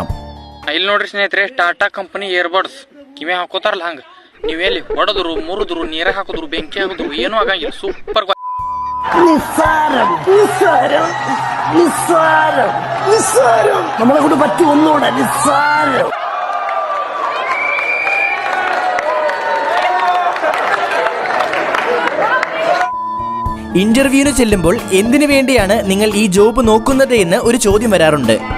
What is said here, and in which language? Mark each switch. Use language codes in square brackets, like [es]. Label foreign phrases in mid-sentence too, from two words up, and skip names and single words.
[kn] ಇಲ್ಲಿ ನೋಡ್ರಿ ಸ್ನೇಹಿತರೆ, ಟಾಟಾ ಕಂಪನಿ ಇಯರ್ಬಡ್ಸ್ ಕಿವಿ ಹಾಕೋತಾರಲ್ಲ ಹಂಗ ನೀವು ಎಲ್ಲಿ ಹೊಡೆದ್ರು ಮುರಿದ್ರು ನೀರಾಗ ಹಾಕಿದ್ರು ಬೆಂಕಿ ಹಾಕಿದ್ರು ಏನೂ ಆಗಂಗಿಲ್ಲ. ಸೂಪರ್ [ml] നമ്മളെ കൊണ്ട് പറ്റി ഒന്നുകൂടെ നിസ്സാരം. ഇന്റർവ്യൂവിന് ചെല്ലുമ്പോൾ എന്തിനു വേണ്ടിയാണ് നിങ്ങൾ ഈ ജോബ് നോക്കുന്നത് എന്ന് ഒരു ചോദ്യം വരാറുണ്ട്.